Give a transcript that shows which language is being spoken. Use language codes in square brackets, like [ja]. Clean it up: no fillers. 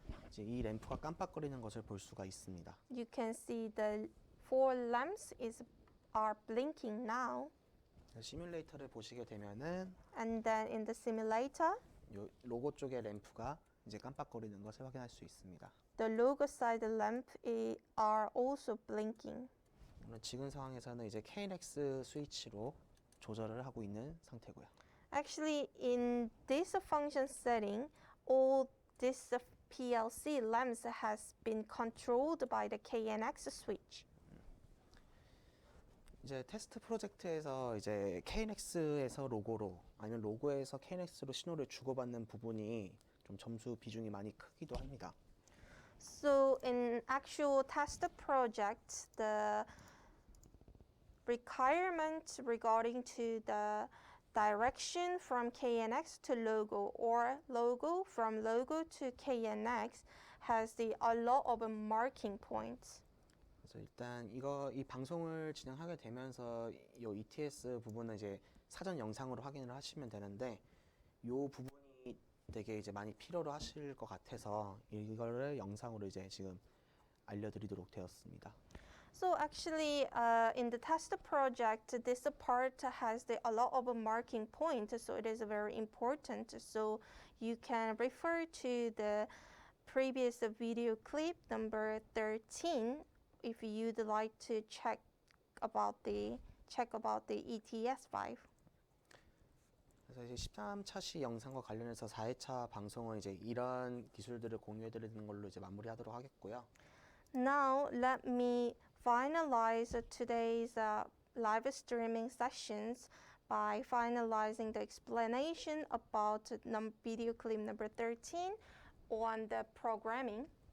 [ko] 이제 이 램프가 깜빡거리는 것을 볼 수가 있습니다. [en] You can see the 4 lamps are blinking now. [ko] 시뮬레이터를 보시게 되면은 [en] And then in the simulator, [ko] 요 로고 쪽의 램프가 이제 깜빡거리는 것을 확인할 수 있습니다. [en] the logo side lamp are also blinking. [ko] 물론 지금 상황에서는 이제 KNX 스위치로 조절을 하고 있는 상태고요. [en] Actually, in this function setting, all this PLC lamps has been controlled by the KNX switch. [ko] 이제 테스트 프로젝트에서 이제 KNX에서 로고로 아니면 로고에서 KNX로 신호를 주고받는 부분이 좀 점수 비중이 많이 크기도 합니다. [en] So in actual test project, the requirement regarding to the direction from KNX to logo or logo from logo to KNX has a lot of marking points. [ko] 그래서 일단 이 방송을 진행하게 되면서 이 ETS 부분은 이제 사전 영상으로 확인을 하시면 되는데 이 부분이 되게 이제 많이 필요로 하실 것 같아서 이거를 영상으로 이제 지금 알려드리도록 되었습니다. [en] So actually, in the test project, this part has a lot of marking points, so it is very important. So you can refer to the previous video clip number 13 if you'd like to check about the ETS5. [ko] 그래서 이제 13차 시 영상과 관련해서 4회차 방송은 이제 이런 기술들을 공유해드리는 걸로 이제 마무리하도록 하겠고요. [en] Now let me finalize today's live streaming sessions by finalizing the explanation about video clip number 13 on the programming.